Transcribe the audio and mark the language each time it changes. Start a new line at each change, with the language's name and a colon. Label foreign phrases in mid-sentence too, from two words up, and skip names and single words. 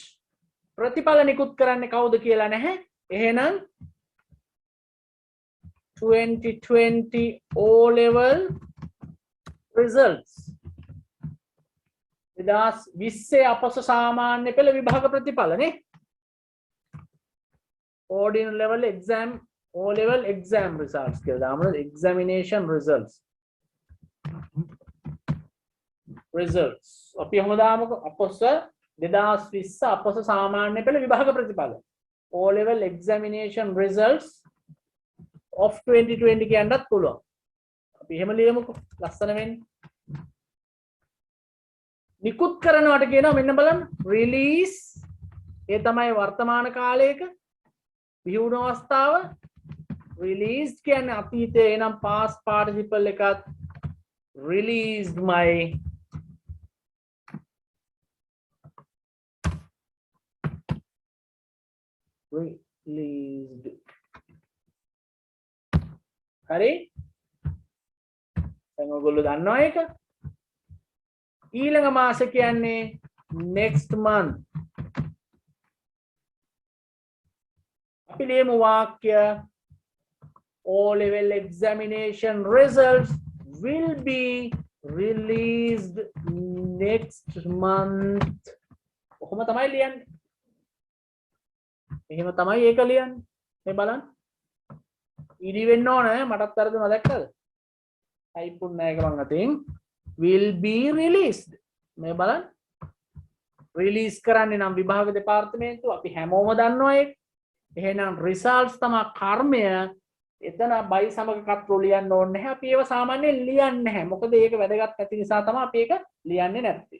Sinhala: ප්‍රතිඵල නිකුත් කරන්නේ කවුද කියලා නැහැ. එහෙනම් 2020
English: O level results
Sinhala: 2020 අපොස සාමාන්‍ය පෙළ විභාග ප්‍රතිඵල නේ.
English: ordinary level exam O level exam results
Sinhala: කියලා දාමු.
English: examination results
Sinhala: අපි එහෙම දාමුකෝ. අපොස 2020 අපොස සාමාන්‍ය පෙළ විභාග ප්‍රතිඵල
English: O level examination results of 2020
Sinhala: කියන්නත් පුළුවන්. අපි එහෙම ලියමුකෝ. ලස්සන වෙන්නේ. නිකුත් කරනවට කියනවා මෙන්න බලන්න රිලීස්. ඒ තමයි වර්තමාන කාලයක විහුණු අවස්ථාව. රිලීස්ඩ් කියන්නේ අතීතයේ එනම්
English: past participle
Sinhala: එකත්
English: released my released.
Sinhala: හරි? දැන් ඔයගොල්ලෝ දන්නවා ඒක. ඊළඟ මාස කියන්නේ
English: next month.
Sinhala: අපි ලියමු වාක්‍ය
English: O level examination results will be released next month.
Sinhala: ඔහොම තමයි ලියන්නේ. එහෙම තමයි ඒක ලියන්නේ. මේ බලන්න. ඉඩි වෙන්න ඕන මටත් අරදුනා දැක්කද? ටයිප් උන්නේ නැහැ ඒක මං අතින්.
English: will be released.
Sinhala: මේ බලන්න. රිලීස් කරන්නේ නම් විභාග දෙපාර්තමේන්තුව අපි හැමෝම දන්නවා ඒක. එහෙනම් results තමයි කර්මය එතන බයි සමග කතරු ලියන්න ඕනේ නැහැ. අපි ඒව සාමාන්‍යයෙන් ලියන්නේ නැහැ. මොකද ඒක වැදගත් නැති නිසා තමයි අපි ඒක ලියන්නේ නැත්තේ.